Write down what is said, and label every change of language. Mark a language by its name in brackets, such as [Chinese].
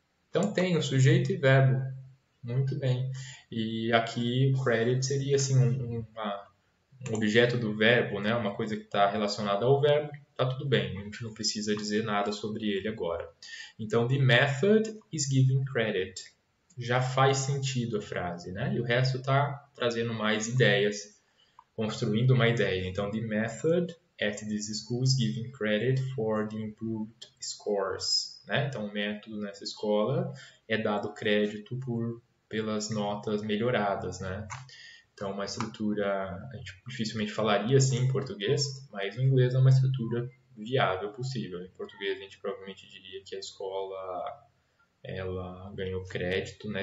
[Portuguese] Então, tem o sujeito e verbo. Muito bem. E aqui o credit seria assim, um objeto do verbo, né? Uma coisa que está relacionada ao verbo. Tá tudo bem, a gente não precisa dizer nada sobre ele agora. Então, [English] the method is giving credit. [Portuguese] Já faz sentido a frase, né? E o resto está trazendo mais ideias, construindo uma ideia. [English] Então, the method at this school is giving credit for the improved scores. [Portuguese] Né? Então, o método nessa escola é dado crédito pelas notas melhoradas. Né? Então, uma estrutura, a gente dificilmente falaria assim em português, mas no inglês é uma estrutura viável possível. Em português, a gente provavelmente diria que a escola ela ganhou crédito, né?